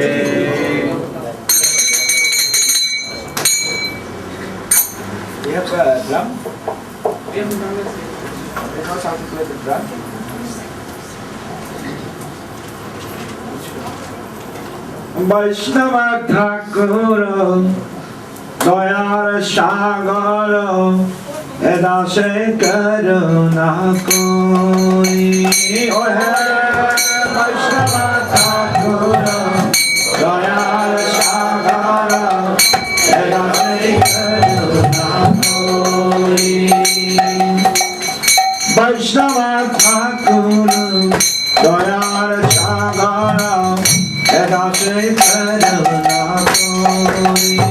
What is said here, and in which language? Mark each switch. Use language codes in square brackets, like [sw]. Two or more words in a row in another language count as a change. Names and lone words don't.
[en] You have a drum? We have a drum. You know how to play the drum? [bn] বৈষ্ণব ঠাকুর দয়ার সাগর এ দাসে করুণা করি বৈষ্ণব ঠাকুর দয়ার সাগর এ দাসে করুণা করি বৈষ্ণব ঠাকুর দয়ার সাগর এ দাসে করুণা করি